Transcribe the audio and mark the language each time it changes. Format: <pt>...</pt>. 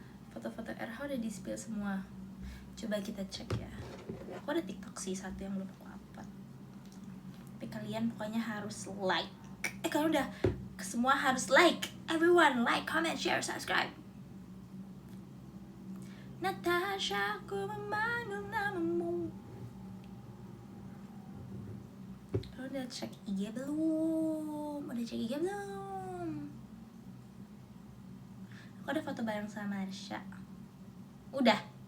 <id>Foto-foto RH udah di spill semua. Coba kita cek ya. Aku ada TikTok sih satu yang belum aku upload. Tapi kalian pokoknya harus like. Kalau udah semua harus like.</id> <en>Everyone like, comment, share, subscribe.</en> <id>Natasha, aku memanggil namamu. Lo udah cek IG belum? Udah cek IG belum? Aku ada foto bareng sama Marsha. Udah.</id>